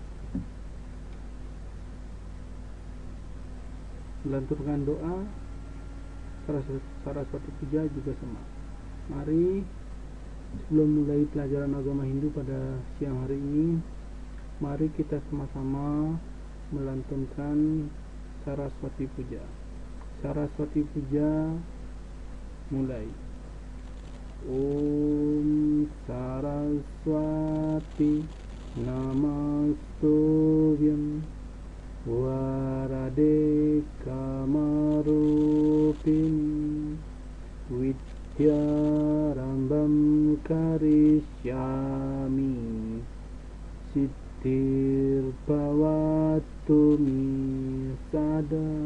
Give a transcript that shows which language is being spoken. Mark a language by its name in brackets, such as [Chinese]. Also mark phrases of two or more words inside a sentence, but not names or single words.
[Indonesian] Melanturkan doa Saraswati Puja juga sama. Mari sebelum mulai pelajaran agama Hindu pada siang hari ini, mari kita sama-sama melantunkan Saraswati Puja. Saraswati Puja mulai. [Sanskrit] Om Saraswati Namastuvyam Varade Kamarupini Vidyarambam Karishyami Siddhir Bhavatu Mi Sada.